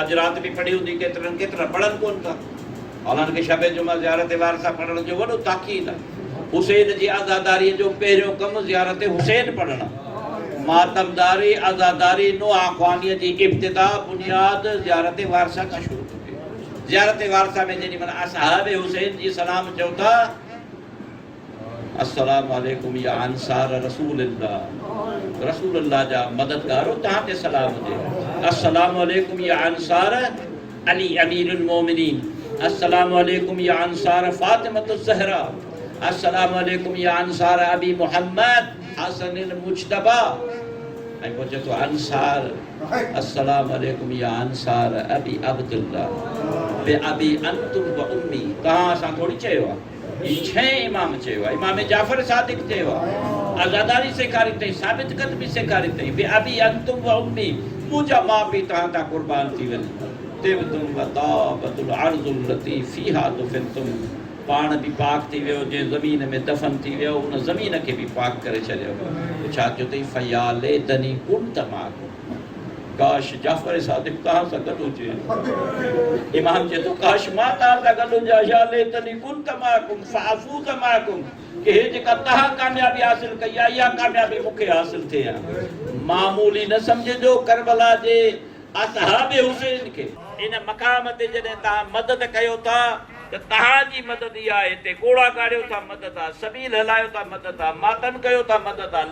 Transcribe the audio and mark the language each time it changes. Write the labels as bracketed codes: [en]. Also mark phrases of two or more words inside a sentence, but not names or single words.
[sd] अॼु राति बि पढ़ी हूंदी, केतिरा पढ़नि कोन था। हालांकि के शब जुमा ज़ियारत वारसा पढ़ण जो वॾो ताक़ीद आहे। हुसैन जी आज़ादारीअ जो पहिरियों कमु ज़ियारत हुसैन पढ़णु, मातमदारी आज़ादारी नो आख़वानीअ जी इब्तिदा बुनियाद ज़ियारत वारसा खां शुरू थिए। ज़ियारत वारसा में जेॾी महिल असहाब हुसैन जी सलाम चओ था, [ar] السلام عليكم يا أنصار رسول الله, [sd] रसूलुल्लाह जा मददगारो तहां ते सलाम हुजे। [ar] السلام عليكم يا أنصار علي أمير المؤمنين، السلام عليكم يا أنصار فاطمة الزهراء، السلام عليكم يا أنصار أبي محمد الحسن المجتبى. [sd] ऐं पोइ चए थो [ar] أنصار السلام عليكم يا أنصار أبي عبد الله بأبي أنتم وأمي. [sd] तहां असां थोड़ी चयो आहे, छह इमाम चयो आहे। इमाम जाफर सादिक चयो आहे, आज़ादारी सेखारी अथई, साबित कदमी सेखारी अथई। [ar] بأبي أنتم وأمي, [sd] मुंहिंजा माउ पीउ तव्हां तां कुर्बान थी वञनि। [ar] طبتم وطابت الأرض التي فيها دفنتم, [sd] पाण बि पाक थी वियो, जंहिं ज़मीन में दफ़न थी वियो उन ज़मीन खे बि पाक करे छॾियो। छा थियो अथई, [ar] فيا ليتني كنت معكم, [sd] काश जाफर सादिक तव्हां सां गॾु हुजे। इमाम चए थो काश मां तव्हां सां गॾु हुजां, [ar] يا ليتني كنت معكم فأفوز معكم, [sd] कि हे जेका तव्हां कामयाबी हासिल कई आहे इहा कामयाबी मूंखे हासिल थिए। मामूली न सम्झिजो करबला जे असहाब हुसैन खे। इन मक़ाम ते जॾहिं तव्हां मदद कयो था त तव्हांजी मदद इहा आहे, हिते घोड़ा गाड़ियो था मदद आहे, सबील हलायो था मदद आहे, मातम कयो था मदद आहे।